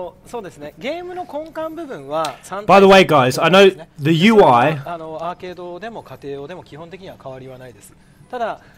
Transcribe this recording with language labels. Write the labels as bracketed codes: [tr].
[ja] そうですね。ゲームの根幹部分は [en] By the way, guys, I know the UI. [ja] アーケードでも家庭用でも基本的には変わりはないです。ただ、